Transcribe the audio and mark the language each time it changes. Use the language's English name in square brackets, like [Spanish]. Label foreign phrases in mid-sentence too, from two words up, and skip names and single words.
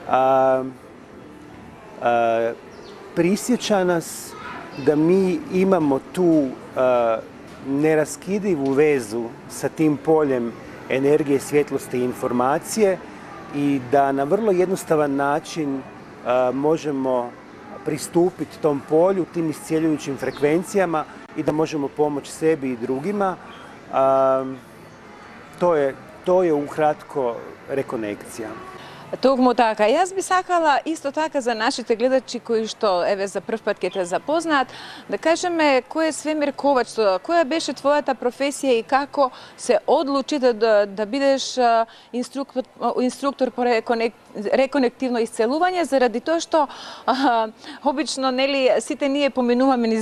[Croatian] prisjeća nas da mi imamo tu neraskidivu vezu sa tim poljem energije, svjetlosti i informacije i da na vrlo jednostavan način možemo pristupiti tom polju, tim iscijeljujućim frekvencijama i da možemo pomoći sebi i drugima. To je ukratko rekonekcija. [Macedonian] Токму така. Јас би сакала исто така за нашите гледачи кои што еве за прв пат ќе те запознаат, да кажеме кој е Свемир Ковач, која беше твојата професија и како се одлучи да бидеш инструктор по реконективно исцелување, заради тоа што обично, нели, сите ние поминуваме низ